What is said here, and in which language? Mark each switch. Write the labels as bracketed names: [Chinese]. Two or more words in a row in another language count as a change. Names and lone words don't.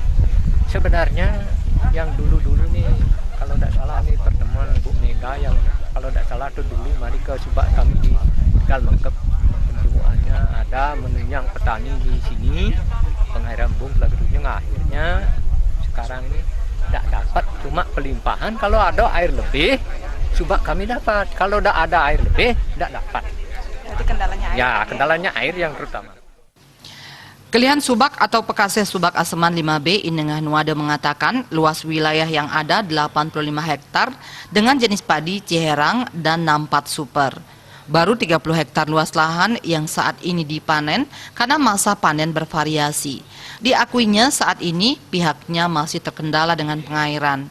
[Indonesian] Sebenarnya yang dulu-dulu nih kalau tidak salah nih pertemuan Bu Mega yang kalau tidak salah tuh dulu mari ke Subak kami di Tegal Mengkep, penjualannya ada menunjang petani di sini pengairan embung Telaga Tunjung, akhirnya sekarang ini tidak dapat, cuma pelimpahan. Kalau ada air lebih Subak kami dapat, kalau tidak ada air lebih tidak dapat. Jadi kendalanya air. Ya, kendalanya air yang terutama. Kelihan Subak atau Pekase Subak Aseman 5B Inengah Nuade mengatakan luas wilayah yang ada 85 hektar dengan jenis padi Ciherang dan Nampat Super. Baru 30 hektar luas lahan yang saat ini dipanen karena masa panen bervariasi. Diakuinya saat ini pihaknya masih terkendala dengan pengairan.